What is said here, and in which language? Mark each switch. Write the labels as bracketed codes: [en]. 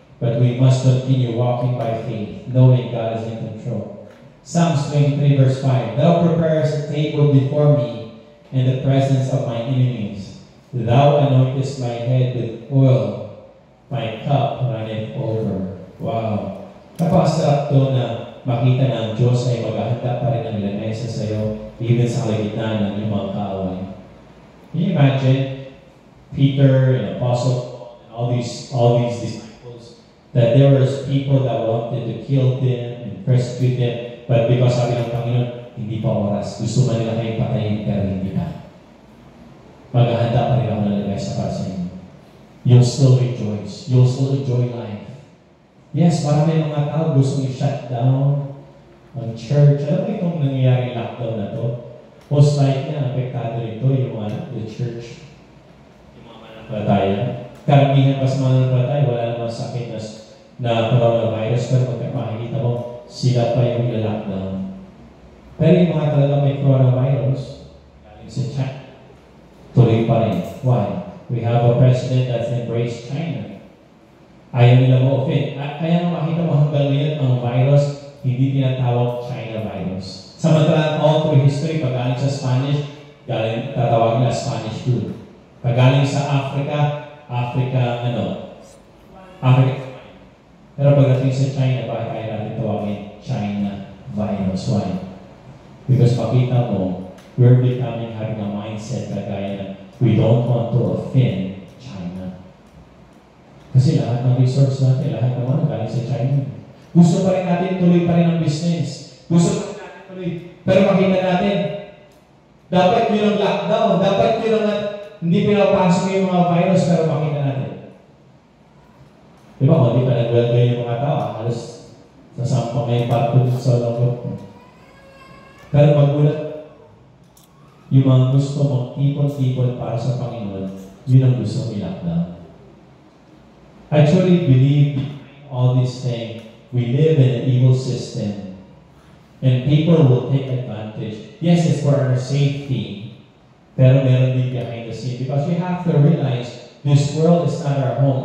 [en] But we must continue walking by faith, knowing God is in control. Psalms 23 verse 5. Thou preparest a table before me in the presence of my enemies. Thou anointest my head with oil, my cup runneth over. Wow! [tl] Napakasarap to na makita na ang Diyos ay maghahanda pa rin ng lamesa sa iyo, even sa kalagitnaan ng iyong mga kaaway. [en] Can you imagine Peter and Apostle Paul and all these disciples, that there was people that wanted to kill them and persecute them, but because [tl] sabi ng Panginoon, hindi pa oras. Gusto man nila kayong patayin, pero hindi pa. Maghahanda pa rin ako ng lamesa para sa inyo. [en] You'll still rejoice. You'll still enjoy life. Yes, [tl] marami mga tao gusto i-shut down ang church. Alam mo itong nangyayari lockdown na to? [en] Most likely, [tl] apektado rito yung mga the church. Yung mga mananampalataya. Karamihan pa sa mananampalataya, wala namang sakit na coronavirus, pero makikita mo, sila pa yung lockdown. Pero yung mga talaga may coronavirus, galing sa chat, tuloy pa rin. [en] Why? We have a president that's embraced China. [tl] Ayaw nila ma-offend. Kaya makita mo hanggang ngayon ang virus, hindi tinatawag China virus. Samantalang [en] all through history, [tl] pag galing sa Spanish, tatawag nila Spanish flu. Pag galing sa Africa, Africa. Pero pagdating sa China, bakit kaya natin tawagin China virus? [en] Why? Because [tl] makita mo, [en] we're having a mindset [tl] kagaya na [en] we don't want to offend China. [tl] Kasi lahat ng resource natin, lahat naman galing sa China. Gusto pa rin natin, tuloy pa rin ang business. Gusto pa rin natin tuloy. Pero makita natin, dapat yun ang lockdown, dapat yun ang hindi pinapasok yung mga virus, pero makita natin. Di ba, kung hindi pa nag-welcome yung mga tao, halos nasampang ngayon pato sa loob. Pero magulat, yung mga gusto mag-ipon-ipon para sa Panginoon, yun ang gusto i-lockdown. [en] I truly believe all these things. We live in an evil system. And people will take advantage. Yes, it's for our safety. [tl] Pero meron din [en] behind the scene. Because we have to realize this world is not our home.